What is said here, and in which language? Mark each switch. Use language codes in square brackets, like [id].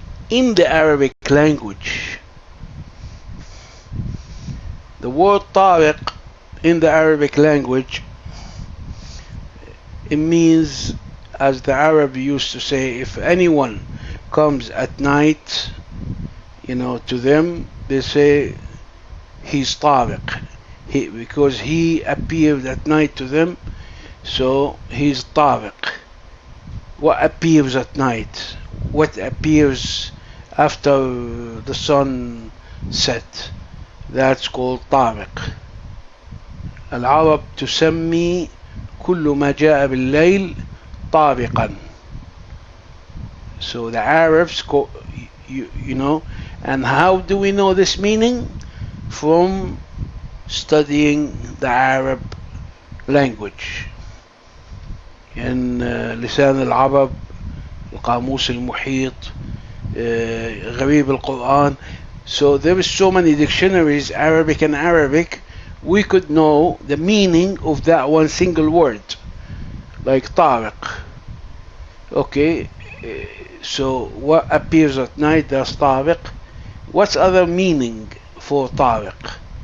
[en] In the Arabic language, the word طارق in the Arabic language, it means, as the Arab used to say, if anyone comes at night, to them, they say he's طارق, because he appeared at night to them, so he's طارق. What appears at night? What appears after the sun set? That's called طارق. [ar] العرب تسمي كل ما جاء بالليل طارقا. [en] So the Arabs call, and how do we know this meaning? From studying the Arab language. In لسان العرب, القاموس المحيط, غريب القرآن. So there is so many dictionaries, Arabic and Arabic, we could know the meaning of that one single word, like طارق. Okay, so what appears at night, that's طارق. What's other meaning for طارق?